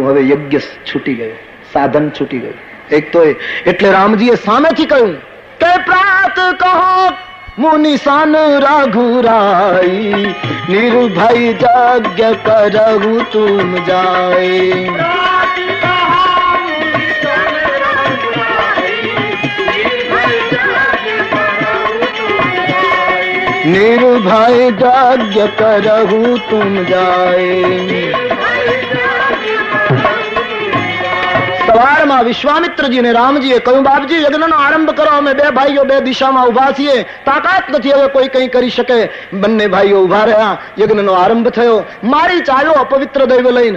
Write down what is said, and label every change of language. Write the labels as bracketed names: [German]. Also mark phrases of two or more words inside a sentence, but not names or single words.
[Gujarati] હવે યજ્ઞ છૂટી ગયું, સાધન છૂટી ગયું. એક તો એટલે રામજીએ સામેથી કહ્યું કે [Awadhi] प्रात कहो मुनिशान रघुराई, निर्भय यज्ञ करहु तुम जाय. निर्भय यज्ञ करहु तुम जाए. [Gujarati] સવારમાં વિશ્વામિત્રજી ને રામજીએ કહ્યું, બાપજી યજ્ઞનો આરંભ કરો. અમે બે ભાઈઓ બે દિશામાં ઉભા છીએ, તાકાત નથી હવે કોઈ કઈ કરી શકે. બંને ભાઈઓ ઉભા રહ્યા, યજ્ઞનો આરંભ થયો. મારીચ આવ્યો અપવિત્ર દૈવ લઈને.